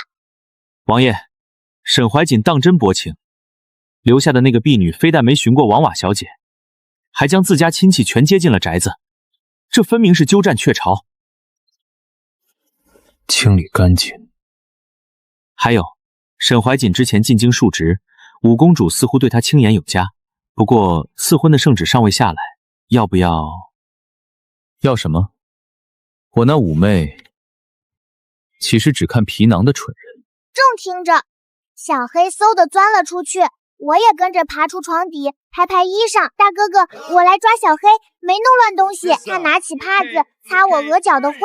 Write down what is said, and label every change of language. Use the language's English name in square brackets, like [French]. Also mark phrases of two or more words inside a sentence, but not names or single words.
[Chinese] 王爺，沈懷瑾當真薄情，留下的那個婢女非但沒尋過王瓦小姐，還將自家親戚全接進了宅子，這分明是鳩佔鵲巢。清理乾淨。還有，沈懷瑾之前進京述職，五公主似乎對他青眼有加，不過賜婚的聖旨尚未下來，要不要？要什麼？我那嫵媚其實只看皮囊的蠢人。正聽着，小黑嗖地鑽了出去，我也跟着爬出床底，拍拍衣裳。大哥哥，我來抓小黑，沒弄亂東西。他拿起帕子擦我額角的灰。